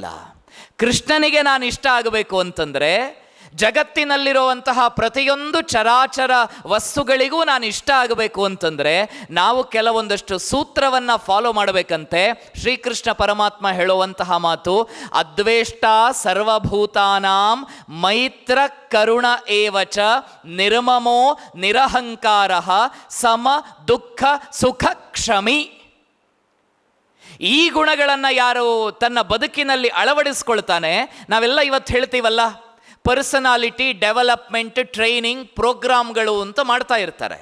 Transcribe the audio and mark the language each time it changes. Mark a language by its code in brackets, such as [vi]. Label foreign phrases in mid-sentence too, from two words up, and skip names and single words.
[kn] ಕೃಷ್ಣನಿಗೆ ನಾನು ಇಷ್ಟ ಆಗಬೇಕು ಅಂತಂದರೆ ಜಗತ್ತಿನಲ್ಲಿರುವಂತಹ ಪ್ರತಿಯೊಂದು ಚರಾಚರ ವಸ್ತುಗಳಿಗೂ ನಾನು ಇಷ್ಟ ಆಗಬೇಕು ಅಂತಂದರೆ ನಾವು ಕೆಲವೊಂದಷ್ಟು ಸೂತ್ರವನ್ನು ಫಾಲೋ ಮಾಡಬೇಕಂತೆ. ಶ್ರೀಕೃಷ್ಣ ಪರಮಾತ್ಮ ಹೇಳುವಂತಹ ಮಾತು, [sa] ಅದ್ವೇಷ್ಟ ಸರ್ವಭೂತಾನಾಂ ಮೈತ್ರ ಕರುಣ ಏವಚ ನಿರ್ಮಮೋ ನಿರಹಂಕಾರ ಸಮ ದುಃಖ ಸುಖ ಕ್ಷಮಿ. [kn] ಈ ಗುಣಗಳನ್ನು ಯಾರು ತನ್ನ ಬದುಕಿನಲ್ಲಿ ಅಳವಡಿಸ್ಕೊಳ್ತಾನೆ, ನಾವೆಲ್ಲ ಇವತ್ತು ಹೇಳ್ತೀವಲ್ಲ, [en] personality development training programs [kn] ಅಂತ ಮಾಡ್ತಾ ಇರ್ತಾರೆ.